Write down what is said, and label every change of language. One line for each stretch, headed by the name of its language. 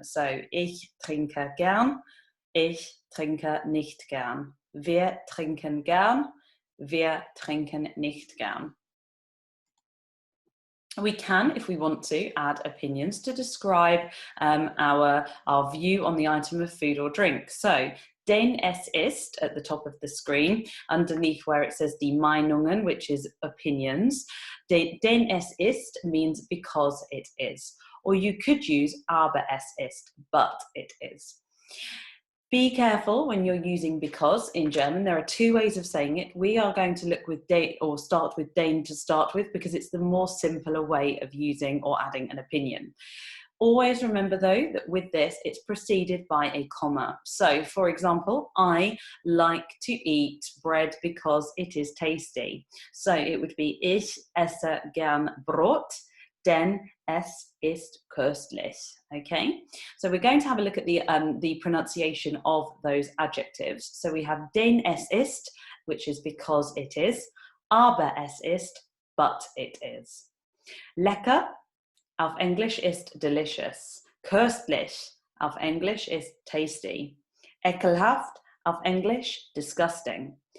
German: So ich trinke gern, ich trinke nicht gern. Wir trinken gern, wir trinken nicht gern.
English: We can, if we want to, add opinions to describe our view on the item of food or drink. So,
German: den es ist
English: at the top of the screen, underneath where it says
German: die Meinungen,
English: which is opinions.
German: Den es ist
English: means because it is. Or you could use
German: aber es ist,
English: but it is. Be careful when you're using because in German. There are two ways of saying it. We are going to look with den or start with den to start with because it's the more simpler way of using or adding an opinion. Always remember though that with this it's preceded by a comma. So for example, I like to eat bread because it is tasty. So it would be
German: ich esse gern Brot, denn es ist köstlich.
English: Okay, so we're going to have a look at the pronunciation of those adjectives. So we have
German: den es ist,
English: which is because it is,
German: aber es ist,
English: but it is.
German: Lecker auf Englisch ist
English: delicious.
German: Köstlich auf Englisch ist
English: tasty.
German: Ekelhaft auf Englisch
English: disgusting.